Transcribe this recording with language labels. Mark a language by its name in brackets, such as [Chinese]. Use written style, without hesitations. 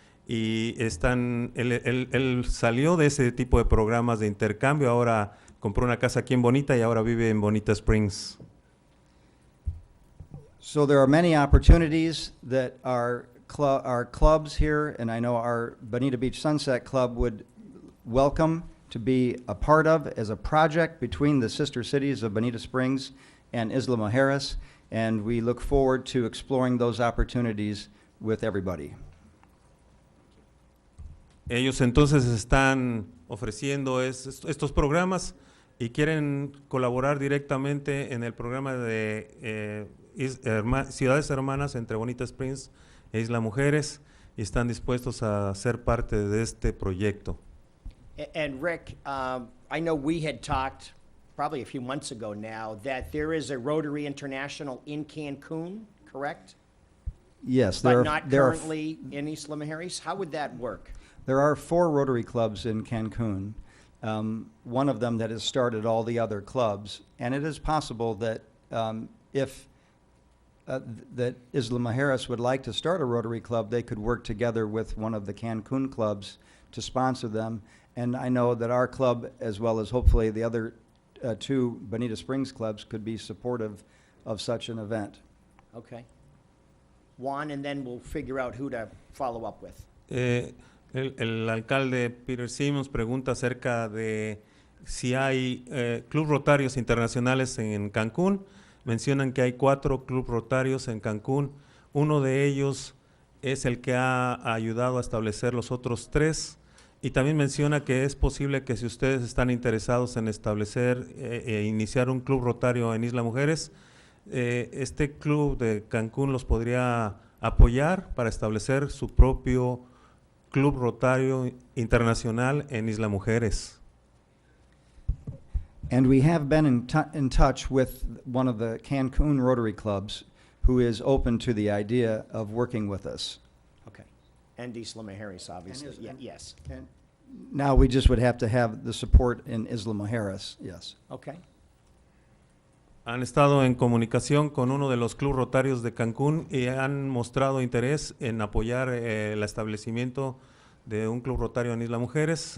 [Spanish] Y él salió de ese tipo de programas de intercambio. Ahora compró una casa aquí en Bonita y ahora vive en Bonita Springs. [English] So there are many opportunities that our clubs here, and I know our Bonita Beach Sunset Club would welcome to be a part of as a project between the sister cities of Bonita Springs and Isla Mujeres, and we look forward to exploring those opportunities with everybody. [Spanish] Ellos entonces están ofreciendo estos programas y quieren colaborar directamente en el programa de Ciudades Hermanas entre Bonita Springs e Isla Mujeres y están dispuestos a ser parte de este proyecto. [English] And Rick, I know we had talked probably a few months ago now that there is a Rotary International in Cancun, correct? Yes, But not currently in Isla Mujeres? How would that work? There are 4 Rotary clubs in Cancun, one of them that has started all the other clubs, and it is possible that if that Isla Mujeres would like to start a Rotary Club, they could work together with one of the Cancun clubs to sponsor them. And I know that our club, as well as hopefully the other 2 Bonita Springs clubs, could be supportive of such an event. Okay. Juan, and then we'll figure out who to follow up with. [Spanish] El alcalde Peter Simmons pregunta acerca de si hay club rotarios internacionales en Cancún. Mencionan que hay 4 club rotarios en Cancún. Uno de ellos es el que ha ayudado a establecer los otros 3. Y también menciona que es posible que si ustedes están interesados en establecer e iniciar un club rotario en Isla Mujeres, este club de Cancún los podría apoyar para establecer su propio club rotario internacional en Isla Mujeres. [English] And we have been in touch with one of the Cancun Rotary clubs who is open to the idea of working with us. Okay. And Isla Mujeres, obviously. And Isla- Yes. And now we just would have to have the support in Isla Mujeres, yes. Okay. [Spanish] Han estado en comunicación con uno de los club rotarios de Cancún y han mostrado interés en apoyar el establecimiento de un club rotario en Isla Mujeres.